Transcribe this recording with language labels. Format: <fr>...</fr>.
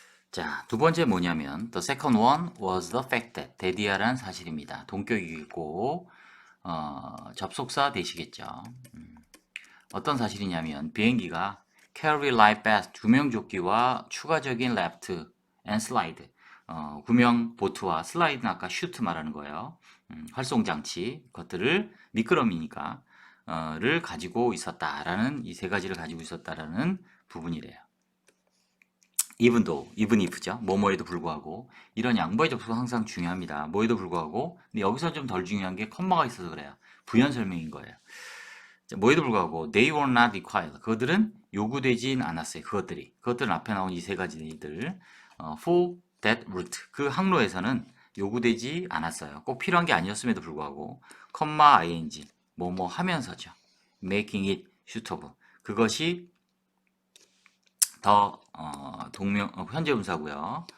<ko>자, 두 번째 뭐냐면</ko> <en>the second one was the fact that</en> <ko>데디아란 사실입니다. 동격이고 접속사 되시겠죠. 어떤 사실이냐면 비행기가</ko> <en>carry life vest</en> <ko>구명조끼와 추가적인</ko> <en>left and slide</en> <ko>구명 보트와 슬라이드는 아까 슈트 말하는 거예요. 활송장치 것들을 미끄럼이니까 를 가지고 있었다라는 이 세 가지를 가지고 있었다라는 부분이래요. even if죠. 뭐뭐에도 불구하고 이런 양보의 접속은 항상 중요합니다. 뭐에도 불구하고 근데 여기서 좀 덜 중요한 게 컴마가 있어서 그래요. 부연 설명인 거예요. 자, 뭐에도 불구하고</ko> <en>they were not required.</en> <ko>그것들은 요구되진 않았어요. 그것들은 앞에 나온 이 세 가지들</ko> <en>for that route</en> <ko>그 항로에서는 요구되지 않았어요. 꼭 필요한 게 아니었음에도 불구하고 컴마 ing 뭐뭐 하면서죠.</ko> <en>making it suitable</en> <ko>그것이 더 현재 분사고요.</ko>